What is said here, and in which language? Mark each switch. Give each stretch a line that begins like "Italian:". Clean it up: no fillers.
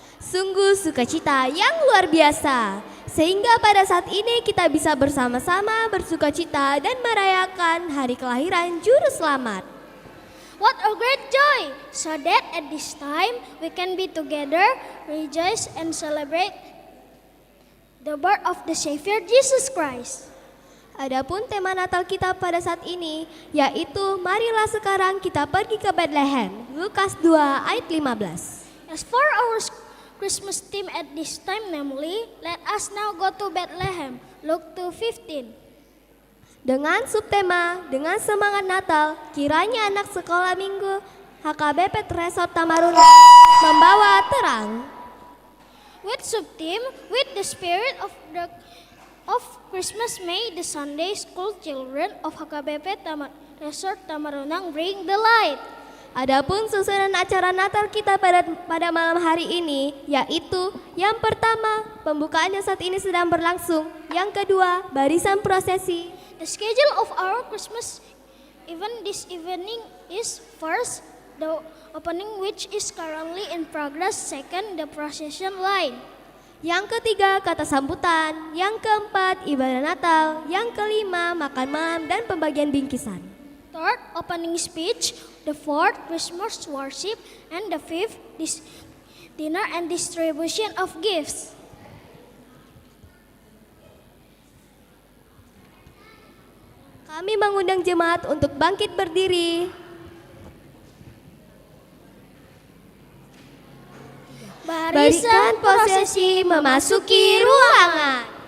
Indonesian: Sungguh sukacita yang luar biasa, sehingga pada saat ini kita bisa bersama-sama bersukacita dan merayakan hari kelahiran Juru Selamat.
English: What a great joy, so that at this time we can be together, rejoice and celebrate the birth of the Savior Jesus Christ.
Indonesian: Adapun tema Natal kita pada saat ini yaitu marilah sekarang kita pergi ke Bethlehem, Lukas 2 ayat 15.
English: As for our Christmas theme at this time, namely, let us now go to Bethlehem, Luke 2:15.
Indonesian: Dengan subtema, dengan semangat Natal, kiranya anak sekolah minggu HKBP Resort Tamarunang membawa terang.
English: With subtheme, with the spirit of Christmas, may the Sunday school children of HKBP Resort Tamarunang bring the light.
Indonesian: Adapun susunan acara Natal kita pada malam hari ini yaitu yang pertama, pembukaannya saat ini sedang berlangsung. Yang kedua, barisan prosesi.
English: The schedule of our Christmas event this evening is first, the opening which is currently in progress. Second, the procession line.
Indonesian: Yang ketiga, kata sambutan. Yang keempat, ibadah Natal. Yang kelima, makan malam dan pembagian bingkisan.
English: Third, opening speech. The fourth, Christmas worship. And the fifth, dinner and distribution of gifts.
Indonesian: Kami mengundang jemaat untuk bangkit berdiri. Barisan prosesi memasuki ruangan.